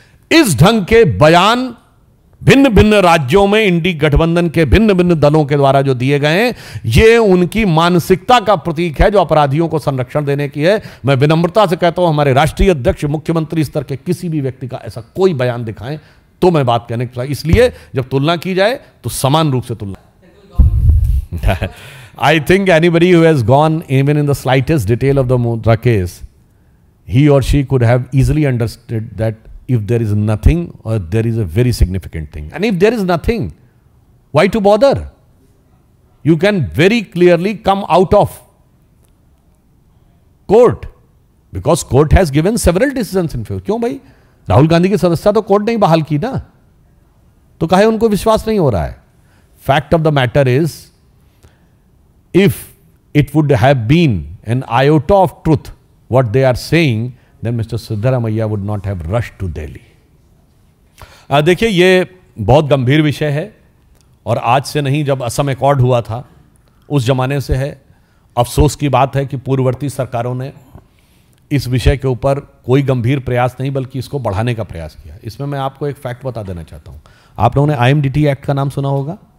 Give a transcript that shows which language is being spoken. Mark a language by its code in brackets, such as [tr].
[hi] इस ढंग के बयान भिन्न भिन्न राज्यों में इंडी गठबंधन के भिन्न भिन्न दलों के द्वारा जो दिए गए हैं, ये उनकी मानसिकता का प्रतीक है जो अपराधियों को संरक्षण देने की है। मैं विनम्रता से कहता हूं, हमारे राष्ट्रीय अध्यक्ष मुख्यमंत्री स्तर के किसी भी व्यक्ति का ऐसा कोई बयान दिखाएं तो मैं बात कहने की, इसलिए जब तुलना की जाए तो समान रूप से तुलना। [en] I think anybody who has gone even in the slightest detail of the Mundra case, he or she could have easily understood that if there is nothing or there is a very significant thing, and if there is nothing, why to bother? You can very clearly come out of court because court has given several decisions in favor. [hi] क्यों भाई, राहुल गांधी की सदस्यता तो court ने ही बहाल की ना, तो काहे उनको विश्वास नहीं हो रहा है? [en] Fact of the matter is, if it would have been an iota of truth what they are saying, then Mr. Siddaramaiah would not have rushed to Delhi. [hi] देखिए, ये बहुत गंभीर विषय है और आज से नहीं, जब असम एकॉर्ड हुआ था उस जमाने से है। अफसोस की बात है कि पूर्ववर्ती सरकारों ने इस विषय के ऊपर कोई गंभीर प्रयास नहीं बल्कि इसको बढ़ाने का प्रयास किया। इसमें मैं आपको एक फैक्ट बता देना चाहता हूं। आप लोगों ने IMDT एक्ट का नाम सुना होगा।